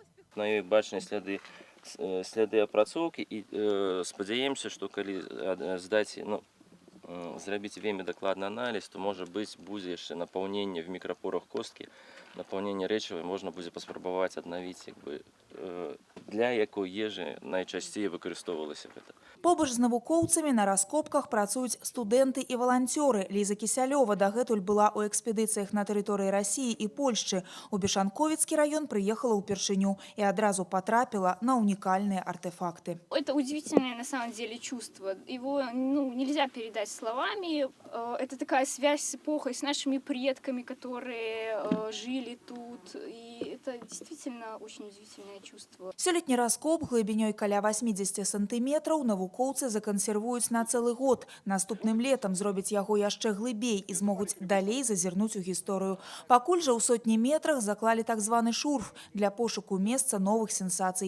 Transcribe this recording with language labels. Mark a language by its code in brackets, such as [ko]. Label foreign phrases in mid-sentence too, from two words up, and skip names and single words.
[be] На ёй бачныя сляды апрацоўкі, і спадзяемся, што калі здаць, зрабіць вельмі дакладны аналіз, то можа быць будзе яшчэ напаўненне в мікрапорах косткі, напаўненне рэчывай можна будзе паспрабаваць аднавіць, для якой ежы найчасцей выкарыстоўвалася гэта. Побач з навукоўцамі на раскопках працуюць студэнты і валанцёры. Ліза Кісялёва дагэтуль была ў экспедыцыях на тэрыторыі Расіі і Польшчы. У Бешанковіцкі раён прыехала ўпершыню і адразу потрапила на [ru] уникальные артефакты. Это удивительное на самом деле чувство. Его нельзя передать словами. Это такая связь с эпохой, с нашими предками, которые жили тут. И это действительно очень удивительное чувство. [be] Сёлетні раскоп глыбінёй каля 80 сантиметраў навукоўцы закансервуюць на цэлы год. Наступным летам зробяць яго яшчэ глыбей і змогуць далей зазірнуць у гісторыю. Пакуль жа ў сотні метрах заклалі так званы шурф для пошуку месца новых сенсацый.